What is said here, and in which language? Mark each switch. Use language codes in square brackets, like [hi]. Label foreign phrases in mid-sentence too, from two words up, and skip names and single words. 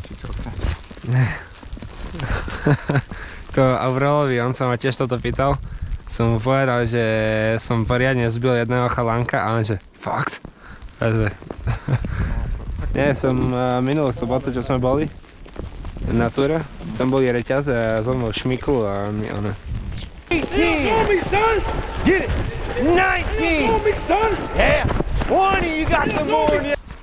[sk] To Aurelovi, on sa ma tiež toto pýtal. Som mu povedal, že som poriadne zbil jedného chalánka a on že fakt? Takže... Nie, som minulú sobotu, čo sme boli na túre, tam boli reťaze a zlomil šmiklu a mi ona... 18! [en] Son! Get it! 19! 20, son! Yeah! 20, you got some more!